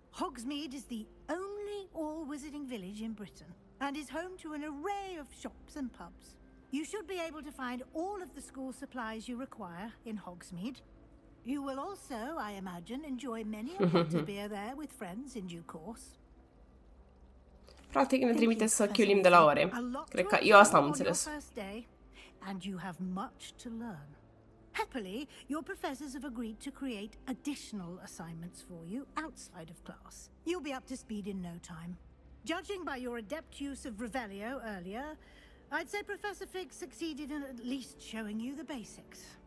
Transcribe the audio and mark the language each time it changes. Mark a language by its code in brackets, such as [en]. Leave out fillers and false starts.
[en] Hogsmeade is the only all-wizarding village in Britain and is home to an array of shops and pubs. You should be able to find all of the school supplies you require in Hogsmeade. You will also, I imagine, enjoy many a pot of beer there with friends in due course. [ro] Practic ne trimite să chiulim de la ore. Cred că eu asta am înțeles. [en] And you have much to learn. Happily, your professors have agreed to create additional assignments for you outside of class. You'll be up to speed in no time. Judging by your adept use of Revelio earlier, I'd say Professor Fig succeeded in at least showing you the basics.